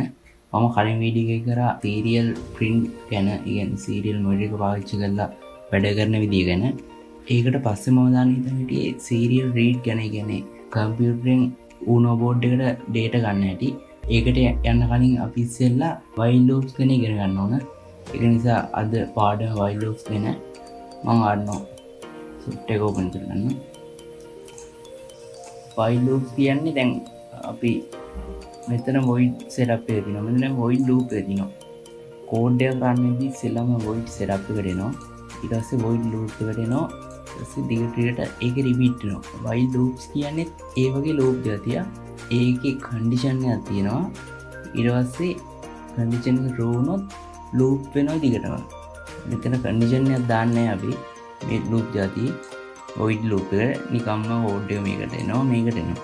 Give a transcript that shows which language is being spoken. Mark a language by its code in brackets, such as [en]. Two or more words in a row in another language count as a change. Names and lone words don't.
[si] මම කලින් වීඩියෝ එකේ කරා [en] serial print [si] ගැන, කියන්නේ [en] serial mode [si] එක පාවිච්චි කරලා වැඩ කරන විදිය ගැන. ඒකට පස්සේ මම දාන්න හිටියේ [en] serial read [si] ගැන, කියන්නේ කම්පියුටරෙන් Uno board එකට data ගන්න හැටි. ඒකට යන්න කලින් අපි ඉස්සෙල්ලා [en] while loops [si] ගැන ඉගෙන ගන්න ඕන. ඒක නිසා අද පාඩම [en] while loops [si] ගැන මම Arduino software එක open කරගන්න. [en] while loops [si] කියන්නේ දැන් අපි මෙතන [en] void setup [si] එක තියෙනවා. මෙතන [en] void loop [si] එක තියෙනවා. code එක run වෙද්දී ඉස්සෙල්ලාම [en] void setup [si] එකට එනවා. ඊට පස්සේ [en] void loop [si] එකට එනවා. ඊට පස්සේ දිගට ඒක repeat වෙනවා. [en] while loops [si] කියන්නේ ඒ වගේ loop දෙයක්. ඒකේ condition එකක් තියෙනවා. ඊට පස්සේ condition එක true වුණොත් loop වෙනවා දිගටම. මෙතන condition එකක් දාන්නේ අපි මේ loop જાතිය [en] void loop [si] එක නිකම්ම code එක මේකට එනවා මේකට එනවා.